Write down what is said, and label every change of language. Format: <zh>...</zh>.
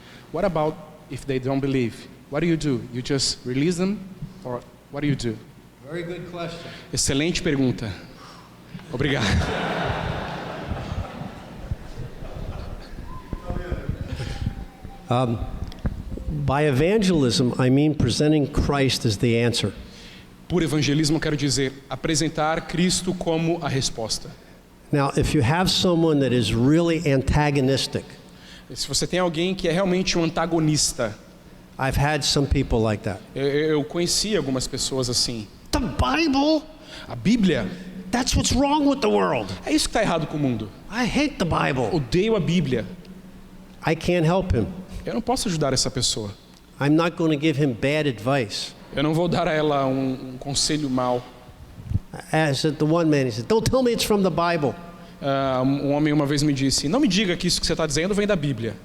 <en>What about if they don't believe? What do? You just release them, or what do you do? Very good question.</en> <pt>Excelente pergunta. Obrigado.</pt> <en>By evangelism, I mean presenting Christ as the answer.</en> <pt>Por evangelismo, quero dizer apresentar Cristo como a resposta.</pt> <en>Now, if you have someone that is really antagonistic,</en> <pt>Se você tem alguém que é realmente um antagonista,</pt> <en>I've had some people like that.</en> <pt>eu conheci algumas pessoas assim.</pt> <en>The Bible?</en> <pt>A Bíblia,</pt> <en>That's what's wrong with the world.</en> <pt>é isso que está errado com o mundo.</pt> <en>I hate the Bible.</en> <pt>Odeio a Bíblia.</pt> <en>I can't help him.</en> <pt>Eu não posso ajudar essa pessoa.</pt> <en>I'm not going to give him bad advice.</en> <pt>Eu não vou dar a ela um conselho mau.</pt> <en>As the one man, he said, don't tell me it's from the Bible.</en> <pt>Um homem uma vez me disse, não me diga que isso que você está dizendo vem da Bíblia.</pt>